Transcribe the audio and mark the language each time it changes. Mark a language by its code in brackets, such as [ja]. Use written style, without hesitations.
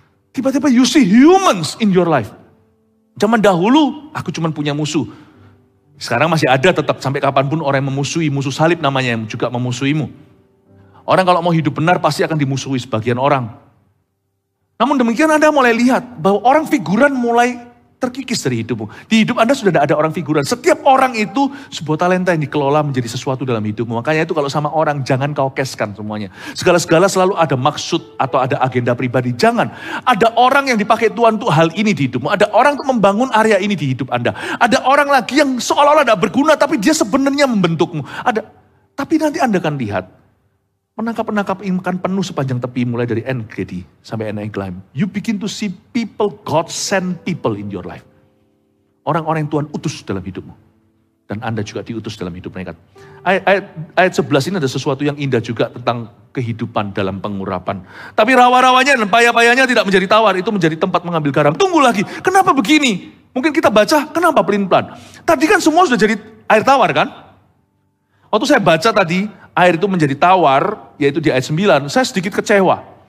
[id] Tiba-tiba [en] you see humans in your life. [id] Zaman dahulu aku cuma punya musuh. Sekarang masih ada tetap sampai kapanpun orang yang memusuhi, musuh salib namanya yang juga memusuhimu. Orang kalau mau hidup benar pasti akan dimusuhi sebagian orang. Namun demikian Anda mulai lihat bahwa orang figuran mulai terkikis dari hidupmu. Di hidup Anda sudah ada orang figuran. Setiap orang itu sebuah talenta yang dikelola menjadi sesuatu dalam hidupmu. Makanya itu kalau sama orang jangan kau keskan semuanya. Segala-segala selalu ada maksud atau ada agenda pribadi. Jangan. Ada orang yang dipakai Tuhan untuk hal ini di hidupmu. Ada orang untuk membangun area ini di hidup Anda. Ada orang lagi yang seolah-olah tidak berguna tapi dia sebenarnya membentukmu. Tapi nanti Anda akan lihat. Penangkap-penangkap ikan penuh sepanjang tepi mulai dari En-Gedi sampai En-Eglaim. [en] You begin to see people, God send people in your life. [id] Orang-orang yang Tuhan utus dalam hidupmu. Dan Anda juga diutus dalam hidup mereka. Ayat 11 ini ada sesuatu yang indah juga tentang kehidupan dalam pengurapan. Tapi rawa-rawanya dan payah-payahnya tidak menjadi tawar. Itu menjadi tempat mengambil garam. Tunggu lagi, kenapa begini? Mungkin kita baca, kenapa pelin-pelan? Tadi kan semua sudah jadi air tawar kan? Waktu saya baca tadi, air itu menjadi tawar, yaitu di ayat 9, saya sedikit kecewa.